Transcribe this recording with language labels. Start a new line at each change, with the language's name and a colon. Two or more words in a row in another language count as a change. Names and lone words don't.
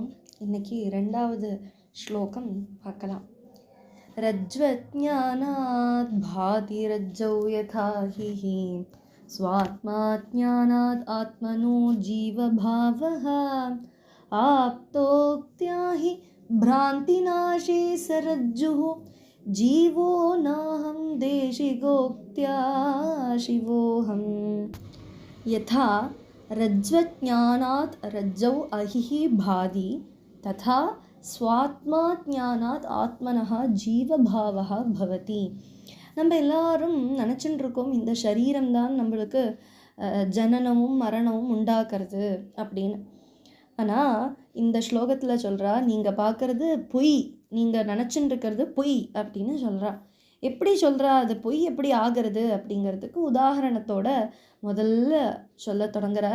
Tamil: இன்னைக்கு 2வது ஸ்லோகம் பார்க்கலாம்.
Sanskrit: रज्ज्वज्ञानात् भाति रज्जौ यथा हि स्वात्माज्ञानात् आत्मनो जीवभावः आप्तोक्त्या हि भ्रान्तिनाशे सरज्जुः जीवो नाहं देशिगोक्त्या शिवोऽहं यथा रज्ज्वज्ञानात् रज्जौ अहिः भाति तथा स्वात्माज्ञानात् आत्मनः जीवभावः भवति.
Tamil: நம்ம எல்லாரும் நினச்சிட்டு இருக்கோம் இந்த சரீரம் தான் நம்மளுக்கு ஜனனமும் மரணமும் உண்டாக்குறது அப்படின்னு. ஆனால் இந்த ஸ்லோகத்தில் சொல்கிறா, நீங்கள் பார்க்குறது பொய், நீங்கள் நினச்சின்னு இருக்கிறது பொய் அப்படின்னு சொல்கிறா. எப்படி சொல்கிறா, அது பொய் எப்படி ஆகிறது அப்படிங்கிறதுக்கு உதாரணத்தோட முதல்ல சொல்ல தொடங்குறார்.